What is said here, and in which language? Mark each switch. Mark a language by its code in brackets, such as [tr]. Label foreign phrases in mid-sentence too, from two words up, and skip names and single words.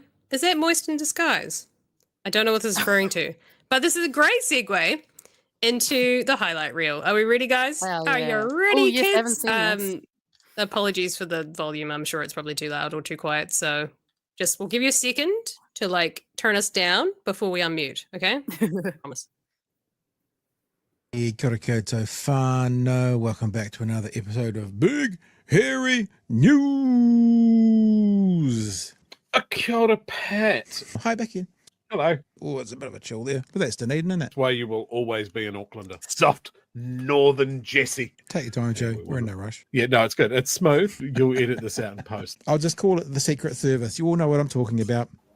[en] Is that moist in disguise? I don't know what this is referring to, but this is a great segue into the highlight reel. Are we ready, guys? Hell Are yeah. you ready, Oh, yes, I haven't kids? seen this. Apologies for the volume. I'm sure it's probably too loud or too quiet. So we'll give you a second to turn us down before we unmute. Okay? Promise. [mi] Kia ora koutou whānau. [en] Welcome back to another episode of Big Hairy News. [mi] Kia ora, Pat. [en] Hi, Becky. Hello. Oh, it's a bit of a chill there, but that's Dunedin, isn't it? That's why you will always be an Aucklander. Soft northern Jesse. Take your time, Joe. Yeah, We're in no rush. Yeah, no, it's good. It's smooth. You'll edit this out in post. I'll just call it the Secret Service. You all know what I'm talking about.